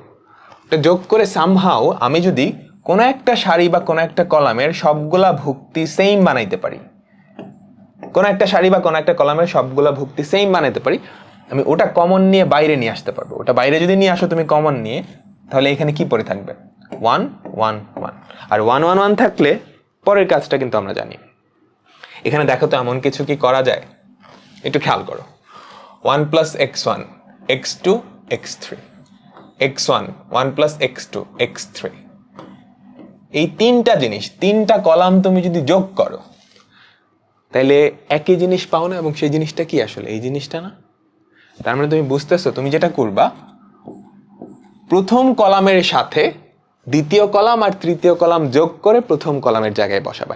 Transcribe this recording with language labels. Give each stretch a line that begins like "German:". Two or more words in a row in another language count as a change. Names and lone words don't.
Bangla: এটা যোগ করে সামহাও আমি যদি কোনো একটা সারি বা কোনো একটা কলামের সবগুলা ভুক্তি সেম বানাইতে পারি, কোনো একটা সারি বা কোনো একটা কলামের সবগুলা ভুক্তি সেম বানাইতে পারি, আমি ওটা কমন নিয়ে বাইরে নিয়ে আসতে পারবো। ওটা বাইরে যদি নিয়ে আসো তুমি কমন নিয়ে, তাহলে এখানে কি পড়ে থাকবে, 1 1 1, আর 1 1 1 থাকলে পরের কাজটা কিন্তু আমরা জানি। এখানে দেখো তো এমন কিছু কি করা যায়, একটু খেয়াল করো, 1 plus x1 x2 x3 x1 1 plus x2 x3 এই তিনটা জিনিস, তিনটা কলাম তুমি যদি যোগ করো তাহলে একই জিনিস পাও না, এবং সেই জিনিসটা কি আসলে এই জিনিসটা না? তার মানে তুমি বুঝতেছো, তুমি যেটা করবা প্রথম কলামের সাথে দ্বিতীয় কলাম আর তৃতীয় কলাম যোগ করে প্রথম কলামের জায়গায় বসাবা।